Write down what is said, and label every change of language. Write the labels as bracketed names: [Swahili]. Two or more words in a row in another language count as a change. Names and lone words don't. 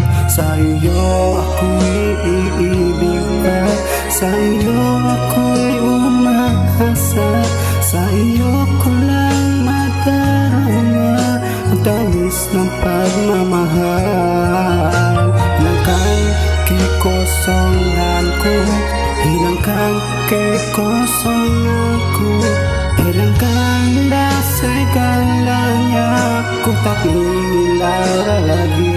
[Filipino] Sa iyo ako'y iibigin, sa iyo ako'y umasa, sa iyo ko lang madarama ang tamis ng pagmamahal. [Indonesian] Hilangkan kekosongan ko, hilangkan kekosongan ko, hilangkanlah segalanya, ku tak ingin lagi.